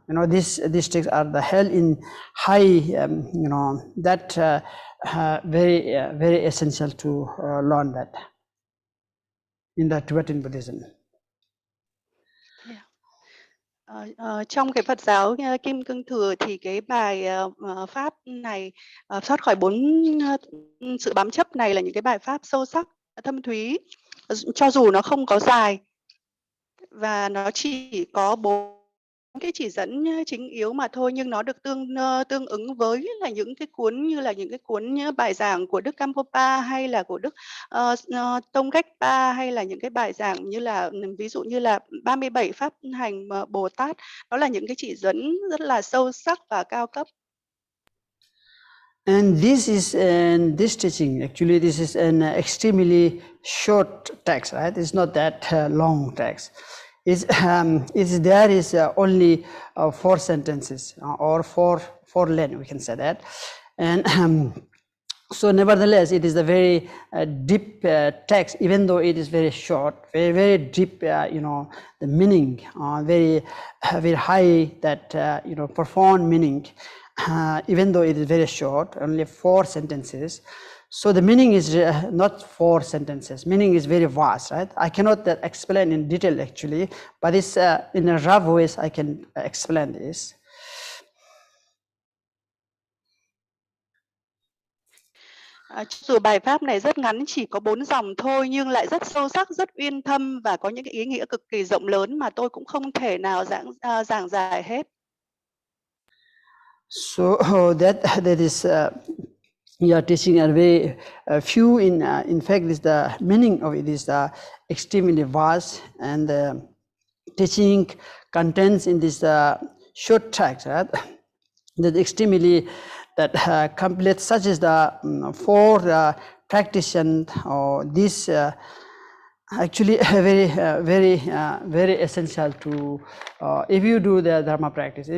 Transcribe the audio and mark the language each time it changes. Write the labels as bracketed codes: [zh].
[en] These texts are the held in high, that very essential to learn that in the Tibetan Buddhism. [vi] Trong cái Phật giáo Kim Cương Thừa thì cái bài pháp này thoát khỏi 4 sự bám chấp này là những cái bài pháp sâu sắc, thâm thúy, cho dù nó không có dài và nó chỉ có 4 cái chỉ dẫn chính yếu mà thôi, nhưng nó được tương ứng với là những cái cuốn như là những cái cuốn bài giảng của Đức Kampopa hay là của Đức Tông Cách Pa, hay là những cái bài giảng như là ví dụ như là 37 pháp hành Bồ Tát. Đó là những cái chỉ dẫn rất là sâu sắc và cao cấp. [en] And this teaching, actually this is an extremely short text, right? It's not that long text. There is only 4 sentences or four line, we can say that. And so nevertheless, it is a very deep text, even though it is very short, very deep, the meaning, very high, that, profound meaning, even though it is very short, only 4 sentences. So the meaning is not 4 sentences. Meaning is very vast, right? I cannot explain in detail actually, but it's in a rough ways I can explain this. [vi] Dù bài pháp này rất ngắn, chỉ có 4 dòng thôi, nhưng lại rất sâu sắc, rất uyên thâm và có những cái ý nghĩa cực kỳ rộng lớn mà tôi cũng không thể nào giảng giải hết. [en] So that is your teaching are very few. In fact, is the meaning of it is extremely vast, and the teaching contents in this short text, right, that extremely that complete, such as the 4 practitioners, or this actually very essential to if you do the Dharma practice.